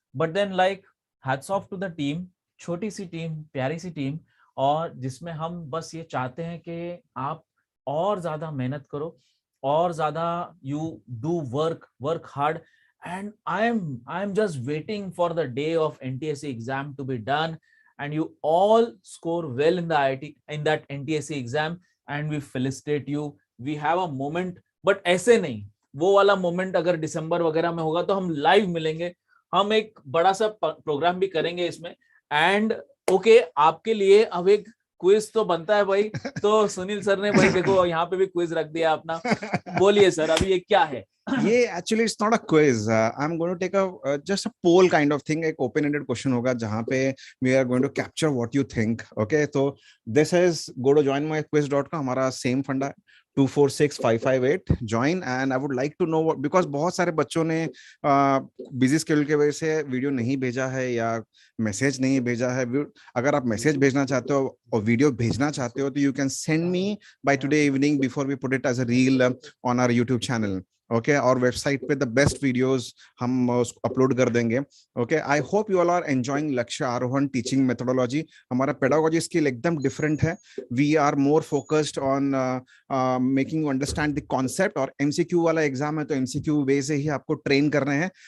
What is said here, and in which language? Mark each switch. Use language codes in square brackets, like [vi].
[en] But then, like, hats off to the team, [hi] छोटी सी team, प्यारी सी team, और जिसमें हम बस ये चाहते हैं कि आप और ज्यादा [en] मेहनत करो, और ज्यादा you do work hard, and I'm just waiting for the day of NTSC exam to be done, and you all score well in the IIT, in that NTSC exam, and we felicitate you. We have a moment, but [hi] ऐसे नहीं, वो वाला moment अगर दिसंबर वगैरह में होगा तो हम लाइव मिलेंगे, हम एक बड़ा सा प्रोग्राम भी करेंगे इसमें। एंड ओके, आपके लिए अब एक क्विज तो बनता है भाई, तो सुनील सर ने भाई देखो यहाँ पे भी क्विज रख दिया अपना, बोलिए सर अभी ये क्या है? [en] ये actually it's not a quiz. I'm going to take a just a poll kind of thing. एक open-ended question [hi] होगा जहाँ पे [en] we are going to capture what you think. Okay, so this is go to joinmyquiz.com. [hi] हमारा same फंडा 246558 join, [en] and I would like to know what, because [hi] बहुत सारे बच्चों ने बिजी स्केड्यूल की वजह से वीडियो नहीं भेजा है या मैसेज नहीं भेजा है। अगर आप मैसेज भेजना चाहते हो और वीडियो भेजना चाहते हो तो [en] you can send me by today evening before we put it as a reel on our YouTube channel. [hi] Okay, और वेबसाइट पे द बेस्ट वीडियोस हम अपलोड कर देंगे। [en] Okay, I hope you all are enjoying Lakshya Arohan teaching methodology. [hi] हमारा pedagogy skill एकदम different है। [en] we are more focused on making you understand the concept, [hi] और एमसीक्यू वाला एग्जाम है तो एमसीक्यू वे से ही आपको ट्रेन कर रहे हैं।